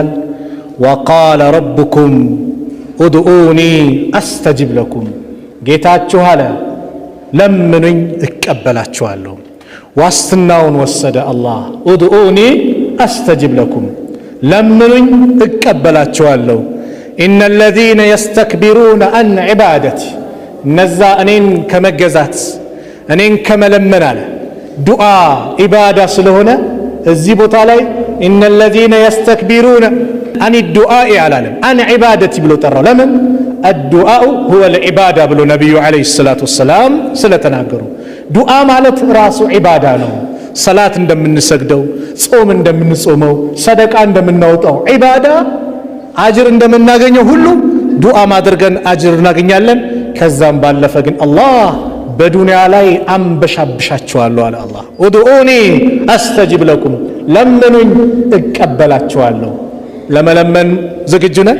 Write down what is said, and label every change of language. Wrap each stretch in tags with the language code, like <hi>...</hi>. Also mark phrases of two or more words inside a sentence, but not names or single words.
<ar>وقال ربكم ادعوني أستجب لكم</ar> <am>ጌታችሁ አለ ለምኑኝ እቀበላችኋለሁ። ዋስትናውን ወሰደ አላህ።</am> <ar>ادعوني أستجب لكم</ar> <am>ለምኑኝ እቀበላችኋለሁ።</am> <ar>إن الذين يستكبرون عن عبادتي</ar> <am>እነዛ እኔን ከመገዛት እኔን ከመለመን አለ ዱዓ ኢባዳ ስለሆነ እዚህ ቦታ ላይ</am> <ar>إن الذين يستكبرون عن الدعاء</ar> <am>አላለም</am> <ar>عن عبادتي</ar> <am>ብሎ ጠራው። ለምን?</am> <ar>الدعاء هو العبادة</ar> <am>ብሎ ነብዩ</am> <ar>عليه الصلاة والسلام</ar> <am>ስለተናገሩ ዱዓ ማለት ራሱ ኢባዳ ነው። ሰላት እንደምንሰግደው፣ ጾም እንደምንጾመው፣ ሰደቃ እንደምናወጣው ኢባዳ አጅር እንደምናገኘው ሁሉ ዱዓ ማድረግን አጅር እናገኛለን። ከዛም ባለፈ ግን አላህ በዱንያ ላይ አንበሻብሻችኋለሁ አለ አላህ።</am> <ar>ادعوني أستجب لكم</ar> <am>ለምኑኝ እቀበላችኋለሁ። ለመለመን ዝግጁ ነን?</am>